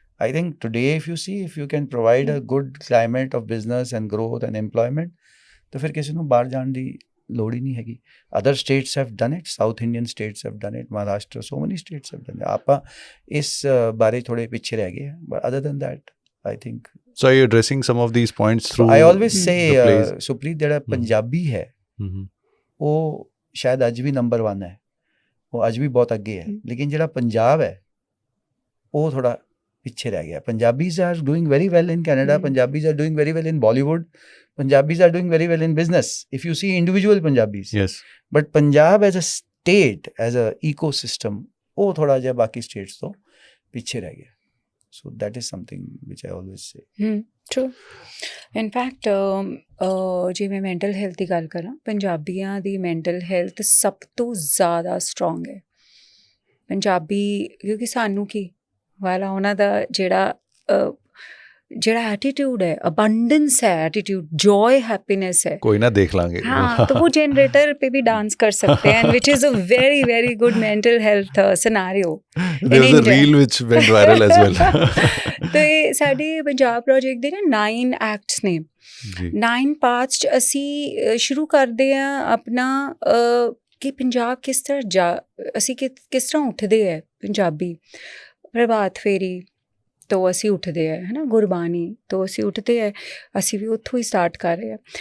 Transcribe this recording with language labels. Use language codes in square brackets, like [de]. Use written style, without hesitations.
[en] I think today if you see, if you can provide a good climate of business and growth and employment, [pa] ਤਾਂ ਫਿਰ ਕਿਸੇ ਨੂੰ ਬਾਹਰ ਜਾਣ ਦੀ ਲੋੜ ਹੀ ਨਹੀਂ ਹੈਗੀ. [en] Other states have done it, South Indian states have done it, Maharashtra, so many states have done it. [pa] ਆਪਾਂ ਇਸ ਬਾਰੇ ਥੋੜੇ ਪਿੱਛੇ ਰਹਿ ਗਏ. [en] But other than that, I think. So are you addressing some of these points through? I always say, [pa] Supreet ਜਿਹੜਾ ਪੰਜਾਬੀ ਹੈ ਉਹ ਸ਼ਾਇਦ ਅੱਜ ਵੀ ਨੰਬਰ 1 ਹੈ, ਉਹ ਅੱਜ ਵੀ ਬਹੁਤ ਅੱਗੇ ਹੈ, ਲੇਕਿਨ ਜਿਹੜਾ ਪੰਜਾਬ ਹੈ ਉਹ ਥੋੜਾ ਪਿੱਛੇ ਰਹਿ ਗਿਆ. [en] Punjabis are doing very well in Canada, Punjabis are doing very well in Bollywood, Punjabis are doing very well in business if you see individual Punjabis. Yes. [pa] But Punjab [en] as a state, as a ecosystem, [pa] ਉਹ ਥੋੜਾ ਜਿਹਾ ਬਾਕੀ status ਤੋਂ ਪਿੱਛੇ ਰਹਿ ਗਿਆ. [en] So that is something which I always say. True. In fact, [pa] ਜੇ ਮੈਂ ਮੈਂਟਲ ਹੈਲਥ ਦੀ ਗੱਲ ਕਰਾਂ, ਪੰਜਾਬੀਆਂ ਦੀ ਮੈਂਟਲ ਹੈਲਥ ਸਭ ਤੋਂ ਜ਼ਿਆਦਾ ਸਟਰੋਂਗ ਹੈ. ਪੰਜਾਬੀ ਕਿਉਂਕਿ ਸਾਨੂੰ ਕੀ ਵਾਲਾ ਉਹਨਾਂ ਦਾ ਜਿਹੜਾ [hi] एटीट्यूड है, अबंडेंस है, एटीट्यूड, जॉय, हैप्पीनेस है. कोई ना देख लांगे. हाँ, तो वो जनरेटर पे भी डांस कर सकते हैं, [en] which is a very very good mental health scenario. There was a reel which went viral as well. [pa] तो ਇਹ ਸਾਡੇ ਪੰਜਾਬ ਪ੍ਰੋਜੈਕਟ ਦੇ ਨਾ 9 ਐਕਟਸ ਨੇ. 9 ਪਾਰਟਸ 'ਚ ਅਸੀਂ ਸ਼ੁਰੂ ਕਰਦੇ ਹਾਂ ਆਪਣਾ ਕਿ ਪੰਜਾਬ ਕਿਸ ਤਰ੍ਹਾਂ ਅਸੀਂ ਕਿਸ ਤਰ੍ਹਾਂ ਉੱਠਦੇ ਹੈ. ਪੰਜਾਬੀ ਪ੍ਰਭਾਤ ਫੇਰੀ ਤੋਂ ਅਸੀਂ ਉੱਠਦੇ ਹੈ, ਹੈ ਨਾ, ਗੁਰਬਾਣੀ ਤੋਂ ਅਸੀਂ ਉੱਠਦੇ ਹੈ, ਅਸੀਂ ਵੀ ਉੱਥੋਂ ਹੀ ਸਟਾਰਟ ਕਰ ਰਹੇ ਹਾਂ.